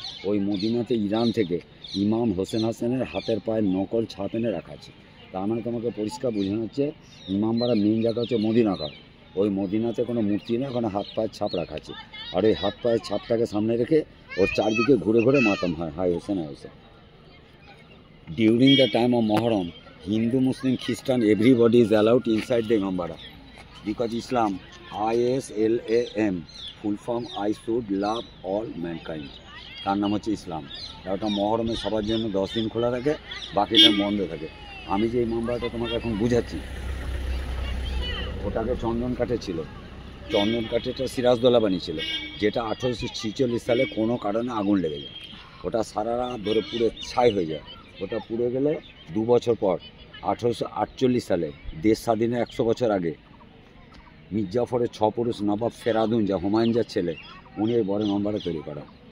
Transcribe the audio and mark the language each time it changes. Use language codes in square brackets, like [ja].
[bn] ওই মদিনাতে ইরান থেকে ইমাম হোসেন হাসানের হাতের পায়ের নকল ছাপ এনে রাখা আছে। তার মানে তোমাকে পরিষ্কার বোঝানো হচ্ছে ইমামবাড়া মেন জায়গা হচ্ছে মদিনাঘাট। ওই মদিনাতে কোনো মূর্তি নেই, ওখানে হাত পায়ের ছাপ রাখা আছে। আর ওই হাত পায়ের ছাপটাকে সামনে রেখে ওর চারদিকে ঘুরে ঘুরে মাতাম হয়, high Hossain, high Hossain. [en] during the time of Muharram, Hindu, Muslim, Christian, everybody is allowed inside the Imambara, because Islam, ISLAM, full form I should love all mankind, [bn] তার নাম হচ্ছে ইসলাম। ওটা মহরমে সবার জন্য 10 দিন খোলা থাকে, বাকিটা বন্ধ থাকে। আমি যে ইমামবাড়াটা তোমাকে এখন বুঝাচ্ছি, ওটাকে চন্দন কাঠে ছিল। চন্দন কাঠেটা সিরাজদৌল্লা বানিয়েছিল, যেটা 1846 সালে কোনো কারণে আগুন লেগে যায়। ওটা সারা রাত ধরে পুড়ে ছাই হয়ে যায়। ওটা পুড়ে গেলে 2 বছর পর 1848 সালে, দেশ স্বাধীনের 100 বছর আগে, মির্জাফরের 6 পুরুষ নবাব ফেরাদুন, যা হুমায়ুন যার ছেলে, উনি এই বড় ইমামবাড়া তৈরি করা।